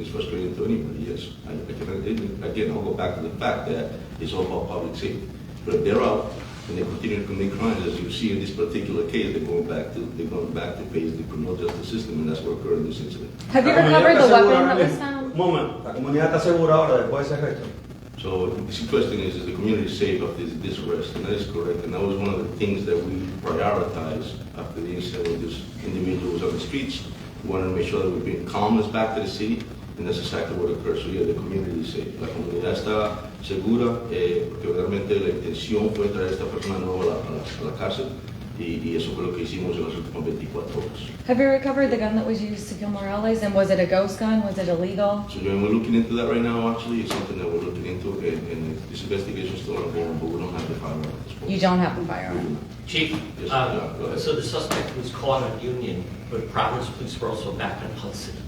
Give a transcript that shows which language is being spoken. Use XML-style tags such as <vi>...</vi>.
<en>It's frustrating to anybody, yes. Again, I'll go back to the fact that it's all about public safety. But if they're out and they continue to commit crimes, as you see in this particular case, they're going back to face the criminal justice system, and that's what occurred in this incident. Have you recovered the weapon that was found?</en> <es>Moment, la comunidad está segura ahora después de ese arresto.</es> <en>So the question is the community safe after this arrest? And that is correct. And that was one of the things that we prioritized after the incident with this individual was on the streets. We wanted to make sure that we bring calmness back to the city, and that's exactly what occurred. So yeah, the community is safe.</en> <es>La comunidad está segura, porque realmente la intención fue traer a esta persona nueva a la cárcel, y eso fue lo que hicimos en las últimas 24 horas.</es> <en>Have you recovered the gun that was used to kill Morales? And was it a ghost gun? Was it illegal? So we're looking into that right now, actually. It's something that we're looking into, and this investigation is still ongoing, but we don't have the firearm at this point. You don't have the firearm? Chief, Yes, go ahead. so the suspect was caught on Union, but Providence police were also back on Hudson.</en>